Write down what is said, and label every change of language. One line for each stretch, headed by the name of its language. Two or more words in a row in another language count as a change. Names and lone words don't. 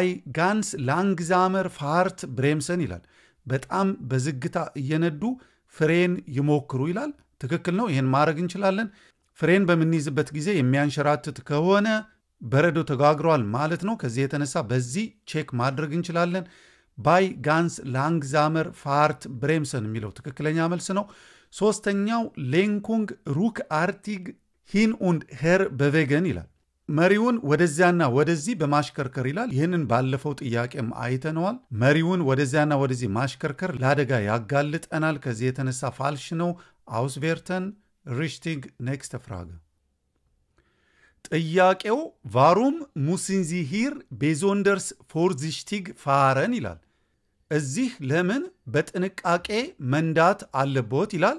German: ganz langsamer Fahrt bremsen
Amharic: ይላል። በጣም በዝግታ እየነዱ ፍሬን ይሞክሩ ይላል። ትክክል ነው። ይህን ማድረግ እንችላለን። ፍሬን በምንይዝበት ጊዜ የሚያንሸራትት ከሆነ በረዶ ተጋግሯል ማለት ነው። ከዚህ የተነሳ በዚህ ቼክ ማድረግ እንችላለን።
German: bei ganz langsamer Fahrt bremsen
Amharic: የሚለው ትክክለኛ መልስ ነው። ሶስተኛው
German: Lenkung ruckartig hin und her bewegen
Amharic: ይላል። መሪውን ወደዚያና ወደዚህ በማሽከርከር ይላል። ይህንን ባለፈው ጥያቄም አይተነዋል። መሪውን ወደዚያና ወደዚህ ማሽከርከር ለአደጋ ያጋልጠናል። ከዚህ የተነሳ ፋልሽ ነው።
German: Auswerten richtig nächste Frage
Amharic: ጥያቄው
German: Warum müssen Sie hier besonders vorsichtig fahren
Amharic: ይላል። እዚህ ለምን በጥንቃቄ መንዳት አለቦት ይላል።